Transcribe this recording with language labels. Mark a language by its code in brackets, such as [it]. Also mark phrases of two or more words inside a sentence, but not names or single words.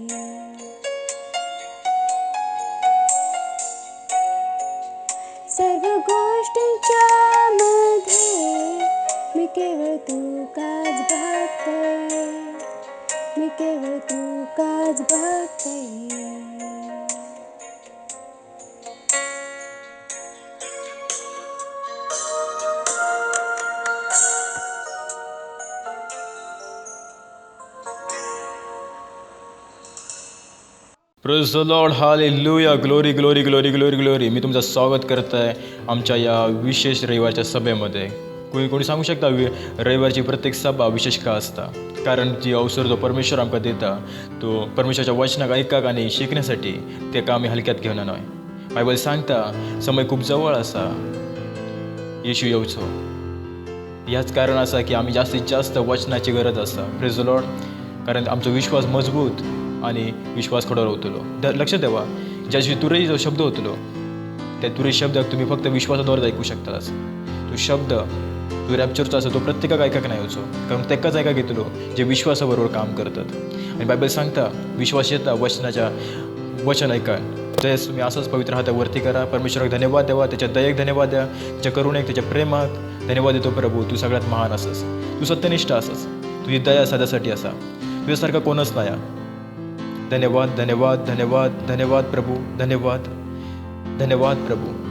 [mr] सर्व गोष्टींच्या मध्ये मी केवळ तू काच बघते, मी केवळ तू काच बघते. [en] Praise the Lord, hallelujah, glory glory glory glory glory. [mr] मी तुमचं स्वागत करत आहे आमच्या या विशेष रविवारच्या सभेमध्ये. कोणी सांगू शकता रविवारची प्रत्येक सभा विशेष का असता? [kok] कारण जी अवसर जो परमेश्वर आमकां दिता तो परमेश्वराच्या वचनाक ऐकाक आणि शिकण्यासाठी ते का आमी हलक्यात घेवना न्हय. बायबल सांगता समय खूप जवळ असा येशू येवचो. ह्याच कारण असा की आमी जास्तीत जास्त वचनाची गरज आसा. [en] Praise the Lord. [kok] कारण आमचो विश्वास मजबूत आणि विश्वास खडो रावतलो. [mr] लक्षात ठेवा, ज्या दिवशी तुरई जो शब्द होतलो त्या तुरई शब्दाक तुम्ही फक्त विश्वासाद्वारे ऐकू शकतास. [kok] तो शब्द तो रॅप्चरचो आसा तो प्रत्येकाक ऐकाक नाही होचो, कारण तेकाच ऐकाक येतलो जे विश्वासाबरोबर काम करतात. आणि बायबल सांगता विश्वास येता वचन ऐकान. [mr] जयस तुम्ही असंच पवित्र हात वरती करा. परमेश्वराक धन्यवाद द्यावा, त्याच्या दयेक धन्यवाद द्या, त्याच्या करुणेक, त्याच्या प्रेमाक धन्यवाद देतो. प्रभू तू सगळ्यात महान असस, तू सत्यनिष्ठ असस, तुझी दया सदासाठी असा, तुझ्यासारखा कोणच नाही. धन्यवाद धन्यवाद धन्यवाद धन्यवाद प्रभू, धन्यवाद धन्यवाद प्रभू.